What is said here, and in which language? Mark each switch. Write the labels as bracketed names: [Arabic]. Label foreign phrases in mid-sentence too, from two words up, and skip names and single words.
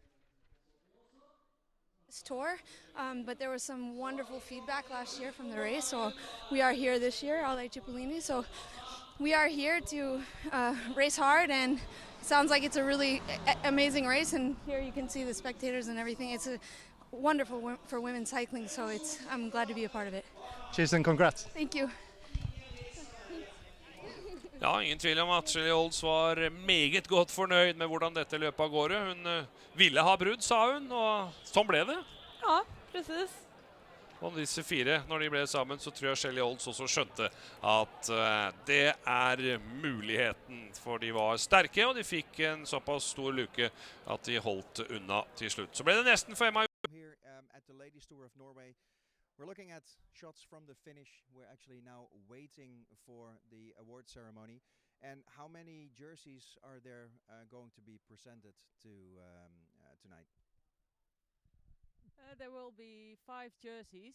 [English] This tour, but there was some wonderful feedback last year from the race, so we are here this year, all Cipollini. So we are here to race hard, and it sounds like it's a really amazing race. And here you can see the spectators and everything. It's a wonderful for women cycling, so I'm glad to be a part of it. Cheers and congrats. Thank you. [Norwegian] Ja, ingen tvil om at Shelly Olds var meget godt fornøyd med hvordan dette løpet av gårde. Hun ville ha brudd, sa hun, og sånn ble det. Ja, precis. Og disse fire, når de ble sammen, så tror jeg Shelly Olds også skjønte at det er muligheten. For de var sterke, og de fikk en såpass stor luke at de holdt unna til slutt. Så ble det nesten for Emma. [English] Here at the Ladies Tour of Norway, we're looking at shots from the finish. We're actually now waiting for the award ceremony. And how many jerseys are there going to be presented to tonight? There will be 5 jerseys.